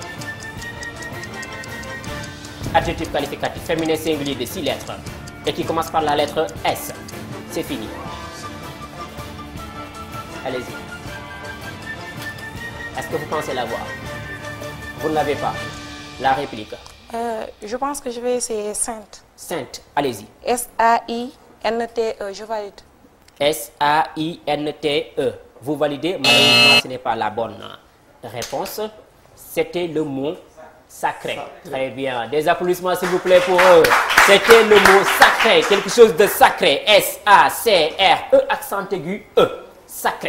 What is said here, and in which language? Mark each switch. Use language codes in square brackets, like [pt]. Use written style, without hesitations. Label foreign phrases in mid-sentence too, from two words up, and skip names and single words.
[fr] Adjectif qualificatif féminin singulier de 6 lettres et qui commence par la lettre S. C'est fini. Allez-y. Est-ce que vous pensez l'avoir? Vous ne l'avez pas. La réplique. Je pense que je vais essayer Sainte. Sainte, allez-y. S-A-I-N-T-E, je valide. S-A-I-N-T-E. Vous validez? Malheureusement, ce n'est pas la bonne réponse. C'était le mot sacré. Très bien. Des applaudissements, s'il vous plaît, pour eux. C'était le mot sacré. Quelque chose de sacré. S-A-C-R-E, accent aigu, E. Sacré.